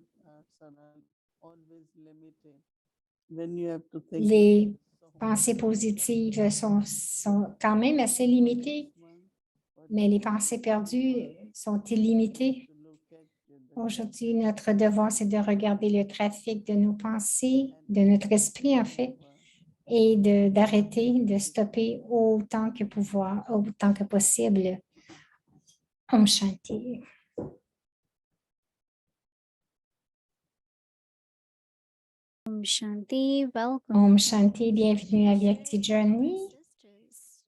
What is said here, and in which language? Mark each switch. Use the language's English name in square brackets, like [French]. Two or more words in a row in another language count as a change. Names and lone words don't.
[French] Les pensées positives sont quand même assez limitées, mais les pensées perdues sont illimitées. Aujourd'hui, notre devoir, c'est de regarder le trafic de nos pensées, de notre esprit, en fait, et d'arrêter, de stopper autant que pouvoir, autant que possible. [Sanskrit] ॐ शान्ति. ॐ शान्ति, welcome. ॐ शान्ति, [French] bienvenue à Vyakti Journey, Sisters.